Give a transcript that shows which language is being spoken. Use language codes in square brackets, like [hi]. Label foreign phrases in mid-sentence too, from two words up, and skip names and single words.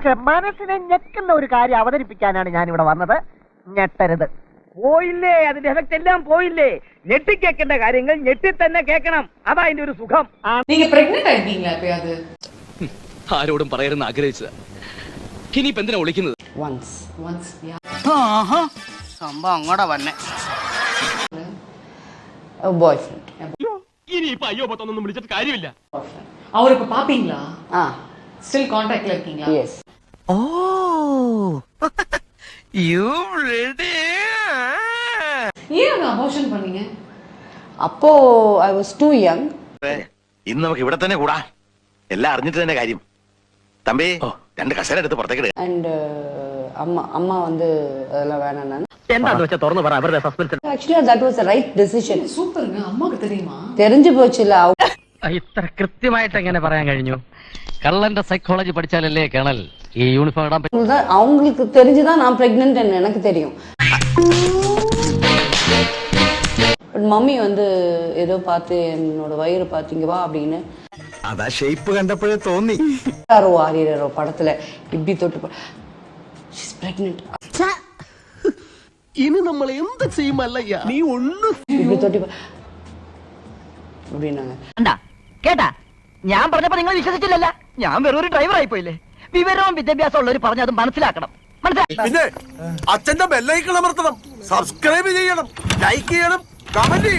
[ml] പക്ഷെ മനസ്സിനെ ഞെക്കുന്ന ഒരു കാര്യം അവതരിപ്പിക്കാനാണ് ഞാൻ ഇവിടെ വന്നത്. ഞെട്ടരുത്. പോയില്ലേ, അതിന്റെ എഫക്ട് എല്ലാം പോയില്ലേ. ഞെട്ടി കേൾക്കേണ്ട കാര്യങ്ങൾ ഞെട്ടി തന്നെ കേൾക്കണം. അതാ അതിന്റെ ഒരു സുഖം. [ta] நீங்க பிரெக்னன்ட் ஆயிருக்கீங்களா எப்பயாவது? [ml] ആരോടും പറയരുന്ന് ആഗ്രഹിച്ചതാ. ഇനിയിപ്പോ എന്തിനാ വിളിക്കുന്നത്? [en] once yeah. [ml] സംഭവം അങ്ങോട്ടാ വന്നെ. [en] A boyfriend. [ml] ഇനിയിപ്പോ അയ്യോ പത്തൊന്നും വിളിച്ചിട്ട് കാര്യമില്ല. [ta] அவர் இப்ப பாப்பீங்களா? [en] still contact [ta] ல இருக்கீங்களா? [en] Yes. Oh, you ready? [ta] ஏன் அபார்ஷன் பண்ணீங்க? [en] அப்போ I was too young. [ml] ഇന്ന് നമുക്ക് ഇവിടെ തന്നെ കൂടാ. എല്ലാം അറിഞ്ഞിട്ട് തന്നെ കാര്യം. തമ്പി, രണ്ട് കസേര എടുത്ത് പുറത്തേക്ക്. [ta] And അമ്മ வந்து அதெல்லாம் வேணாம். [ml] എന്താന്ന് വെച്ചാ തുറന്നു പറ, അവരുടെ സസ്പെൻസ്. [en] Actually that was the right decision. [ta] சூப்பருங்க. அம்மாக்கு தெரியுமா? தெரிஞ்சு போச்சுல. [ml] ഇത്ര കൃത്യമായിട്ട് എങ്ങനെ പറയാൻ കഴിഞ്ഞു? കള്ളന്റെ സൈക്കോളജി പഠിച്ചാലല്ലേ കേണൽ ഈ യൂണിഫോം ഇടാൻ പറ്റും. [ta] அவங்களுக்கு தெரிஞ்சுதான் நான் பிரெக்னன்ட் எனக்கு தெரியும். மம்மி வந்து ஏதோ பார்த்து என்னோட வயிறு பாத்தீங்க வா அப்படின்னு [ml] അതാ ഷേപ്പ് കണ്ടപ്പോഴേ തോന്നി. [ta] ஆரியரோ படத்துல இப்படி தொட்டு [en] she's pregnant. [ml] ഇനി നമ്മൾ എന്ത് ചെയ്യുമല്ലയ്യ, നീ ഒന്നും [ta] இப்படி தொட்டு அப்படின்னாங்க. [ml] കേട്ടാ, ഞാൻ പറഞ്ഞപ്പോ നിങ്ങൾ വിശ്വസിച്ചില്ലല്ല. ഞാൻ വെറൊരു ഡ്രൈവർ ആയി പോയില്ലേ. വിവരവും വിദ്യാഭ്യാസം ഉള്ളവർ പറഞ്ഞത് മനസ്സിലാക്കണം. പിന്നെ അച്ഛന്റെ ബെല്ലൈക്കൺ അമർത്തണം, സബ്സ്ക്രൈബ് ചെയ്യണം, ലൈക്ക് ചെയ്യണം, കമന്റ് ചെയ്യണം.